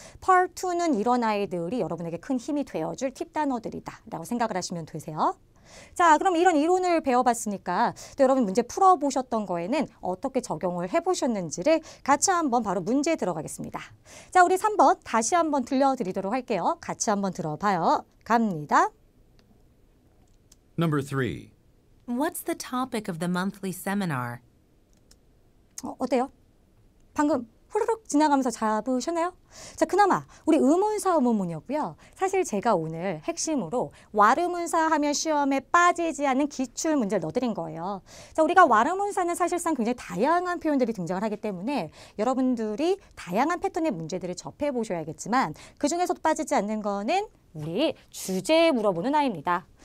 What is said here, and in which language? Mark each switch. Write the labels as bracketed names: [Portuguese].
[Korean] Part 2는 이런 아이들이 여러분에게 큰 힘이 되어줄 팁 단어들이다 라고 생각을 하시면 되세요. 자, 그럼 이런 이론을 배워봤으니까 또 여러분 문제 풀어보셨던 거에는 어떻게 적용을 해보셨는지를 같이 한번 바로 문제에 들어가겠습니다. 자, 우리 3번 다시 한번 들려드리도록 할게요. 같이 한번 들어봐요. 갑니다. [English] Number 3. What's the topic of the monthly seminar? [Korean] 어때요? 방금 후루룩 지나가면서 잡으셨나요? 자, 그나마 우리 의문사 의문문이었고요. 사실 제가 오늘 핵심으로 와르문사 하면 시험에 빠지지 않는 기출 문제를 넣어드린 거예요. 자, 우리가 와르문사는 사실상 굉장히 다양한 표현들이 등장을 하기 때문에 여러분들이 다양한 패턴의 문제들을 접해보셔야겠지만 그중에서도 빠지지 않는 거는 우리 주제에 물어보는 아이입니다.